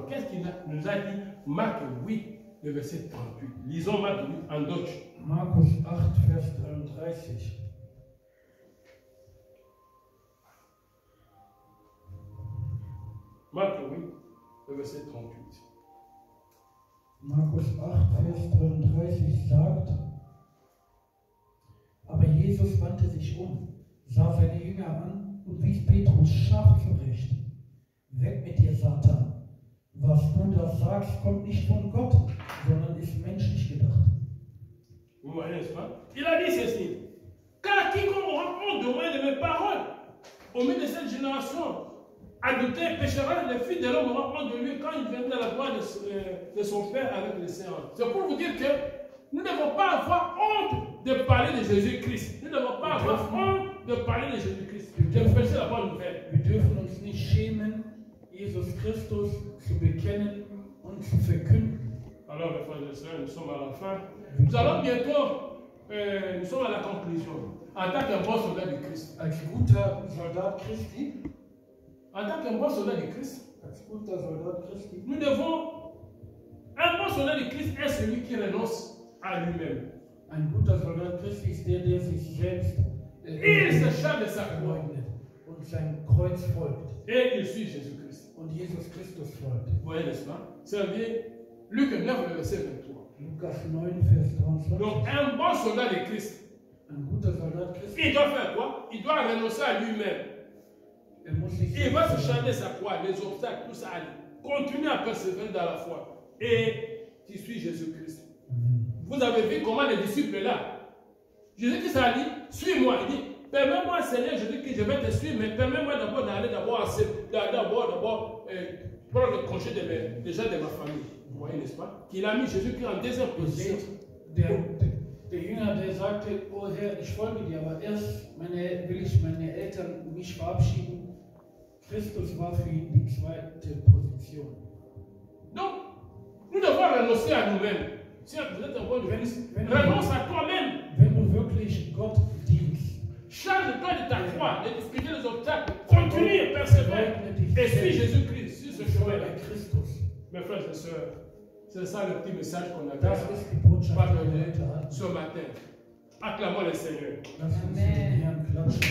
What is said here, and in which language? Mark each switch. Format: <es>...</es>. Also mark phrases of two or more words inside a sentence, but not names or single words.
<fr>Qu'est-ce qu'il nous a dit? Marc 8, le verset 38. Lisons Marc 8 en Deutsch.</fr> <de>Markus 8, Vers 33.</de> <fr>Marc 8, le verset 38.</fr> <de>Markus 8, Vers 33 sagt, aber Jesus wandte sich sah seine Jünger an und wies Petrus scharf zurecht. Weg mit dir, Satan. Was du da sagst, kommt nicht von Gott, sondern ist menschlich gedacht.</de> <fr>Vous voyez, n'est-ce pas? Il a dit ceci. Car quiconque aura honte de moi et de mes paroles, au milieu de cette génération, adultère et péchera, le Fils de l'homme aura honte de lui quand il viendra à la gloire de son Père avec les saints. C'est pour vous dire que nous ne devons pas avoir honte de parler de Jésus-Christ. Nous ne devons pas avoir honte de parler de Jésus-Christ. De prêcher la bonne nouvelle.</fr> <de>Wir dürfen uns nicht schämen, Jesus Christus zu bekennen und zu verkünden.</de> <fr>Alors, mes frères et sœurs, nous sommes à la fin. Nous allons bientôt, nous sommes à la conclusion. En tant qu'un bon soldat de Christ.</fr> <de>Als guter Soldat Christi.</de> <fr>En tant qu'un bon soldat de Christ.</fr> <de>Als guter Soldat Christi.</de> <fr>Nous devons. Un bon soldat de Christ est celui qui renonce à lui-même.</fr> <de>Ein guter Soldat Christi ist der sich selbst</de> <fr>il se charge de sa croix</fr> <de>und sein Kreuz folgt.</de> <fr>Et il suit Jésus-Christ.</fr> <de>Und Jesus Christus folgt.</de> <fr>Vous voyez, n'est-ce pas? C'est bien Luc 9, le verset 23.</fr> <de>Lukas 9, Vers 23.</de> <fr>Donc, un bon soldat de Christ,</fr> <de>ein guter Soldat Christi,</de> <fr>il doit faire quoi? Il doit renoncer à lui-même. Il va se charger de sa croix, les obstacles, tout ça. Continuer à persévérer dans la foi. Et qui suit Jésus-Christ. Vous avez vu comment les disciples là, Jésus-Christ a dit, suis-moi. Il dit, permets-moi, Seigneur, je dis que je vais te suivre, mais permets-moi d'abord d'aller prendre le congé des gens de ma famille. Vous voyez, n'est-ce pas? Qu'il a mis Jésus-Christ en deuxième position.</fr> <de>Der Jünger, der sagte, oh Herr, ich folge dir, aber erst will ich meine Eltern mich verabschieden. Christus war für ihn die zweite Position.</de> <fr>Donc, nous devons renoncer à nous-mêmes. Si vous êtes un bon renonce à toi-même.</fr> <de>Wenn du wirklich Gott dienst,</de> <fr>charge-toi de ta croix, de discuter les obstacles, continue et persévère et suis Jésus-Christ sur ce chemin-là. Mes frères et sœurs, c'est ça le petit message qu'on a partagé ce matin. Acclamons le Seigneur.</fr>